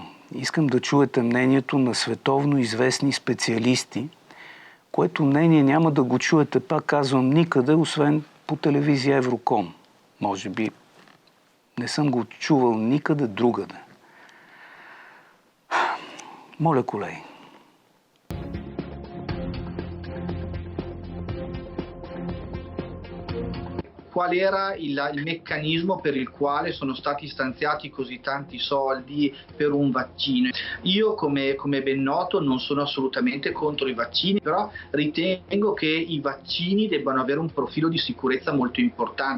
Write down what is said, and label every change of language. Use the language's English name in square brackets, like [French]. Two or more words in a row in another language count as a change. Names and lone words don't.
[Bulgarian] Искам да чуете мнението на световно известни специалисти, което мнение няма да го чуете, пак казвам, никъде, освен по телевизия Евроком. Може би не съм го чувал никъде другаде. Моля, колеги. [Italian] Qual era il meccanismo per il quale sono stati stanziati così tanti soldi per un vaccino. Io, come ben noto, non sono assolutamente contro i vaccini, però ritengo che i vaccini debbano avere un profilo di sicurezza molto importante.